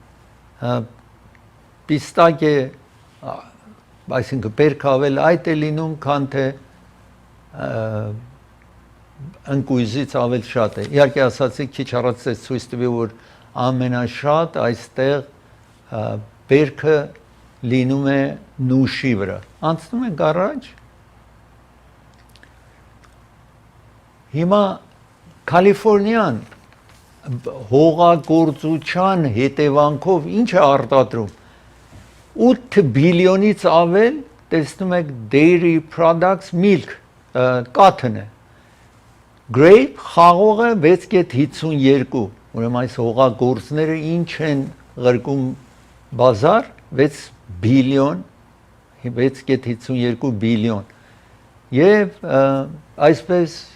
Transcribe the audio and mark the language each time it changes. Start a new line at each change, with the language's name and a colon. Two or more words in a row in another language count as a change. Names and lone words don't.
Armenian: պիստակե այսինքն բերք ավել այդ է լինում, քան թե ընկույզից ավելի շատ է։ Իհարկե ասացի քիչ առաջ ես ցույց տվի, որ ամենաշատ այստեղ բերքը լինում է նուշի վրա։ Անցնում ենք առաջ։ Հիմա Կալիֆոռնիան հողագործության հետևանքով ինչ է արտադրում 8 բիլիոնից ավել տեսնում եք
English: dairy products milk cotton
Armenian: է grape խաղողը 6.52 ուրեմն այս հողագործները ինչ են ղրկում բազար 6 բիլիոն 6.52 բիլիոն եւ այսպես